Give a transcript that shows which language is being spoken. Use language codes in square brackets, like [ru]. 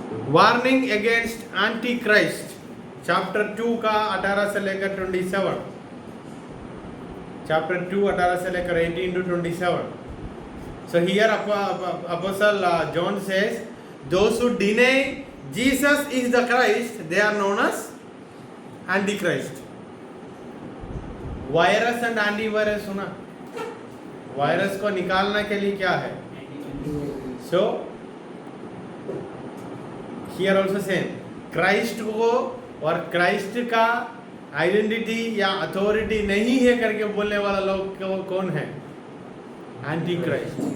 [en] warning against antichrist, [hi] chapter 2 का 18 से लेकर 27, चैप्टर 2 18 से लेकर 18 to 27। [en] So here Apostle John says, those who deny Jesus is the Christ, they are known as Antichrist. [hi] Virus and anti virus सुना? Virus को निकालने के लिए क्या है? [en] so here also same, [hi] Christ को और क्राइस्ट का आइडेंटिटी या अथॉरिटी नहीं है करके बोलने वाला लोग कौन है? Anti Christ.